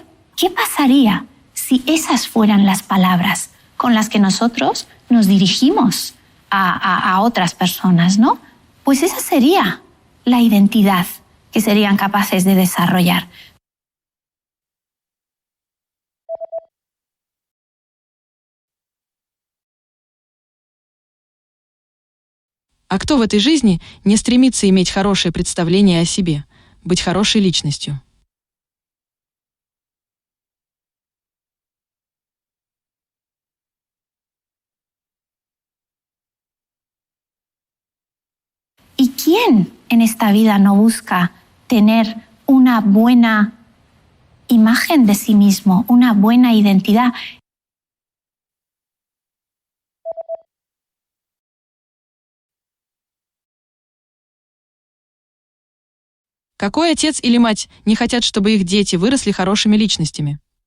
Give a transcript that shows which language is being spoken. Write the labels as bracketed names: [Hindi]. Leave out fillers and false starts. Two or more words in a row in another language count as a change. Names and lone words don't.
[Spanish] ¿Qué pasaría si esas fueran las palabras con las que nosotros nos dirigimos a otras personas, ¿no? Pues esa sería la identidad que serían capaces de desarrollar. [Russian] А кто в этой жизни не стремится иметь хорошее представление о себе, быть хорошей личностью? [Spanish] ¿Y quién en esta vida no busca tener una buena imagen de sí mismo, una buena identidad? [Russian] Какой отец или мать не хотят, чтобы их дети выросли хорошими личностями?